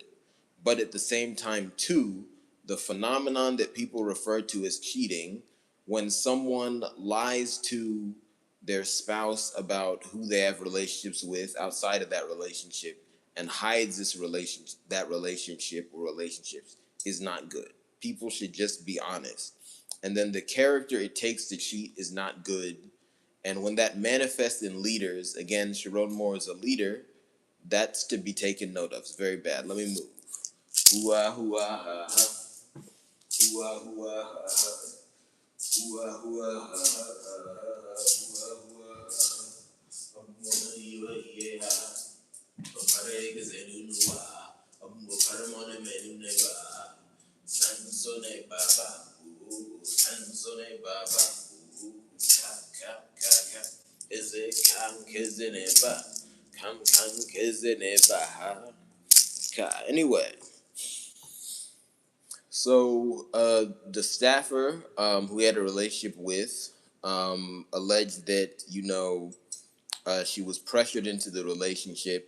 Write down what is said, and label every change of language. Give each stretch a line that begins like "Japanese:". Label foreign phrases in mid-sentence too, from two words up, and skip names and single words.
English: But at the same time, too, the phenomenon that people refer to as cheating, when someone lies to their spouse about who they have relationships with outside of that relationship and hides that relationship or relationships, is not good. People should just be honest. And then the character it takes to cheat is not good. And when that manifests in leaders, again, Sharon Moore is a leader, that's to be taken note of. It's very bad. Let me move. Hooah, hooah, ha, ha. Hooah, hooah, ha, ha. Hooah, hooah, ha, ha, ha, ha. Hooah, hooah, ha, ha. Yeah, ha. Papare ke zenu nuwa. Papare mone menu neba. Sansone baba. Sansone baba. Ka, ka, ka. Is it kam kizineba? Kam kizineba. Anyway. So the staffer who he had a relationship with alleged that she was pressured into the relationship.